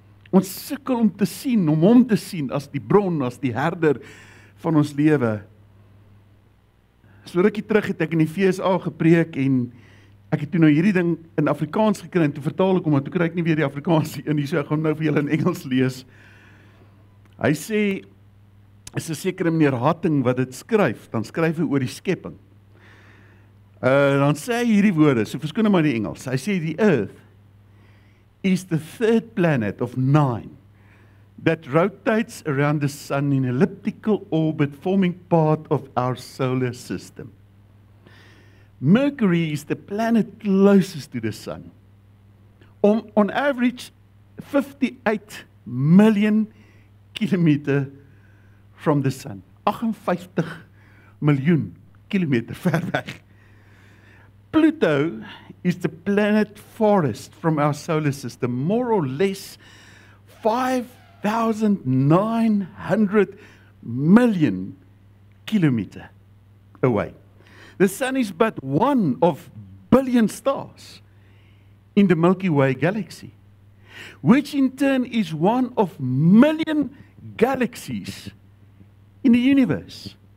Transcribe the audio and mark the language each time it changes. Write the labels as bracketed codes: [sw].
[af] Ons sukkel om hom te sien as die bron, as die herder van ons lewe. So rukkie terug het ek in die FSA gepreek en Ek het toe nou hierdie ding in Afrikaans gekry en toe vertaal ek hom, maar toe kry ek nie weer die Afrikaans in nie, so ek gaan nou vir julle in Engels lees. Hy sê, is 'n sekere meneer Hatting wat dit skryf, dan skryf hy oor die skepping. Dan sê hy hierdie woorde, so verskoon nou maar die Engels. Hy sê, [en] the earth is the third planet of 9 that rotates around the sun in elliptical orbit, forming part of our solar system. Mercury is the planet closest to the sun. On average, 58 million kilometer from the sun. [af] 58 miljoen kilometer ver weg. [en] Pluto is the planet farthest from our solar system, more or less 5,900 million kilometer away. The sun is but one of billion stars in the Milky Way galaxy, which in turn is one of million galaxies in the universe.